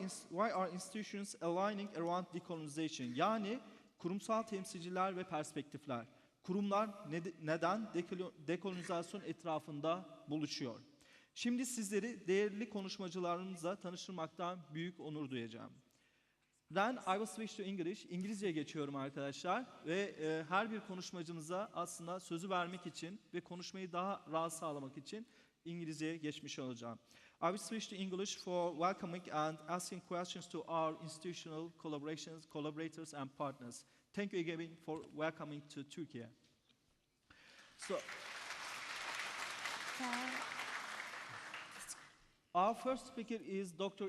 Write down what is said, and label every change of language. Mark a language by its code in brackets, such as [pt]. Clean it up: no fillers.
[en] Why are institutions aligning around decolonization? [tr] Yani kurumsal temsilciler ve perspektifler. Kurumlar neden dekolonizasyon etrafında buluşuyor? Şimdi sizleri değerli konuşmacılarımızla tanıştırmaktan büyük onur duyacağım. [en] Then I will switch to English. [tr] İngilizceye geçiyorum arkadaşlar ve her bir konuşmacımıza aslında sözü vermek için ve konuşmayı daha rahat sağlamak için İngilizceye geçmiş olacağım. [en] I will switch to English for welcoming and asking questions to our institutional collaborators and partners. Thank you again for welcoming to Turkey. So, our first speaker is Dr.